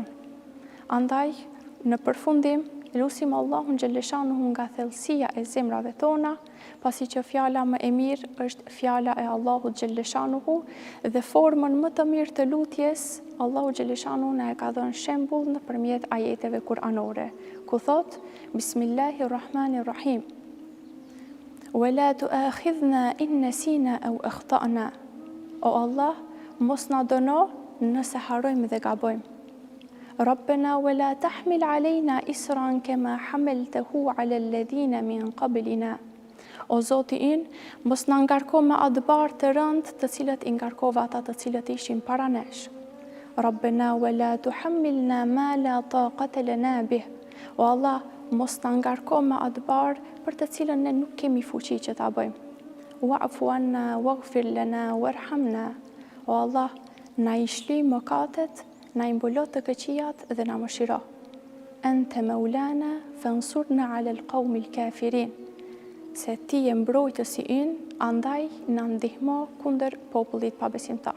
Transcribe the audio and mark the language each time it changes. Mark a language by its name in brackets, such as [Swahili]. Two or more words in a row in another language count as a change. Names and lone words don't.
[Albanian] Andaj, në përfundim, lutim Allahun xhaleshanuhu nga thellësia e zemrave tona, pasi që fjala më e mirë është fjala e Allahut xhaleshanuhu dhe formën më të mirë të lutjes, Allahu xhaleshanuhu na e ka dhënë shembull nëpërmjet ajeteve kuranore, ku thot: [Arabic] Bismillahirrahmanirrahim. ولا تؤاخذنا إن نسينا أو أخطأنا. [Albanian] O Allah, mos na dëno nëse harrojmë dhe gabojmë. [Arabic] ربنا ولا تحمل علينا إصرا كما حملته على الذين من قبلنا. [Albanian] O Zoti ynë, mos na ngarko me atë barë të rëndë të cilët i ngarkova ata të cilët ishin para nesh. [Arabic] ربنا ولا تحملنا ما لا طاقة لنا به. [Albanian] O Allah, mos na ngarko me atë barë për të cilën ne nuk kemi fuqi që ta bëjmë. [Arabic] واعف عنا واغفر لنا وارحمنا. [Albanian] O Allah, na i shlyj mëkatet, na i mbulo të këqijat dhe na mëshiro. [Arabic] أنت مولانا فانصرنا على القوم الكافرين. [Albanian] Se ti je mbrojtësi ynë, andaj na ndihmo kundër popullit pabesimtar.